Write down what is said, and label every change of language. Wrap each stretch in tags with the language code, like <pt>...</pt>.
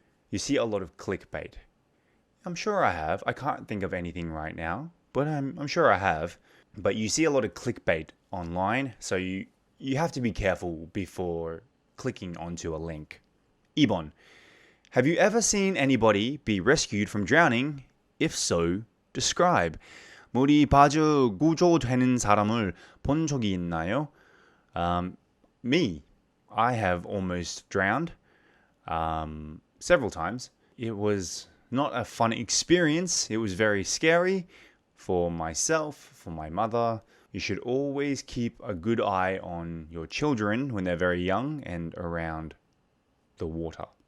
<en>You see a lot of clickbait. I'm sure I have. I can't think of anything right now, but I'm sure I have. But you see a lot of clickbait online, so you have to be careful before clicking onto a link.</en> <ko>2번.</ko> <en>Have you ever seen anybody be rescued from drowning? If so, describe.</en> <ko>물이 빠져 구조되는 사람을 본 적이 있나요?</ko> <en>Me. I have almost drowned several times. It was not a fun experience. It was very scary for myself, for my mother. You should always keep a good eye on your children when they're very young and around the water.</en>